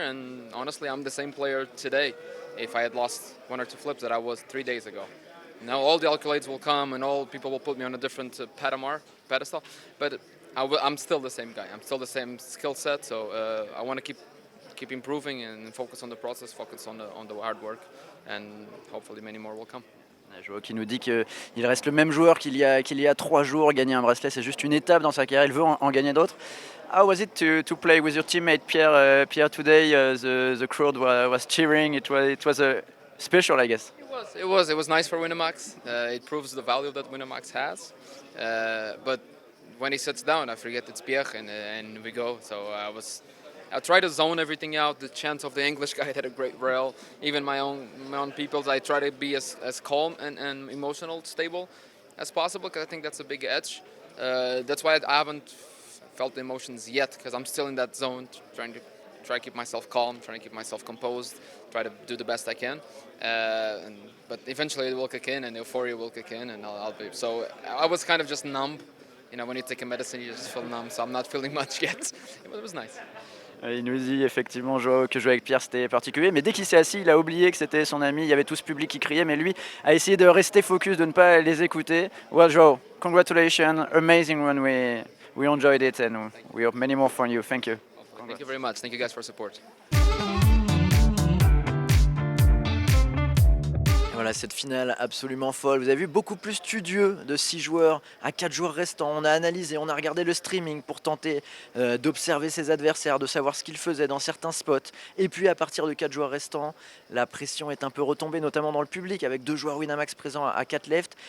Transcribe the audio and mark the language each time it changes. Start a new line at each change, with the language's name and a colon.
English: And honestly, I'm the same player today. If I had lost 1 or 2 flips that I was 3 days ago. Now all the accolades will come and all people will put me on a different pedestal, but I'm still the same guy. I'm still the same skill set, so I want to keep improving and focus on the process, focus on the hard work, and hopefully many more will come.
French: Joao qui nous dit qu'il reste le même joueur qu'il y a 3 jours. Gagner un bracelet, c'est juste une étape dans sa carrière. Il veut en gagner d'autres.
English: How was it to play with your teammate Pierre today? The crowd was cheering. It was special, I guess. It was nice for Winamax. It proves the value that Winamax has. But when he sits down, I forget it's Pierre, and we go. So I try to zone everything out. The chance of the English guy had a great rail. Even my own people's, I try to be as calm and emotional, stable as possible, because I think that's a big edge. That's why I haven't felt the emotions yet, because I'm still in that zone, trying to keep myself calm, trying to keep myself composed, try to do the best I can. But eventually it will kick in, and euphoria will kick in, and I'll be. So I was kind of just numb. You know, when you take a medicine, you just feel numb. So I'm not feeling much yet. It was nice.
French: Il nous dit effectivement que jouer avec Pierre c'était particulier, mais dès qu'il s'est assis, il a oublié que c'était son ami. Il y avait tout ce public qui criait, mais lui a essayé de rester focus, de ne pas les écouter.
English: Well, Joao, congratulations, amazing run. We enjoyed it, and we hope many more from you. Thank you. Thank you very much. Thank you guys for support.
French: Voilà cette finale absolument folle. Vous avez vu beaucoup plus studieux de 6 joueurs à 4 joueurs restants. On a analysé, on a regardé le streaming pour tenter d'observer ses adversaires, de savoir ce qu'ils faisaient dans certains spots. Et puis à partir de 4 joueurs restants, la pression est un peu retombée, notamment dans le public, avec 2 joueurs Winamax présents à 4 left.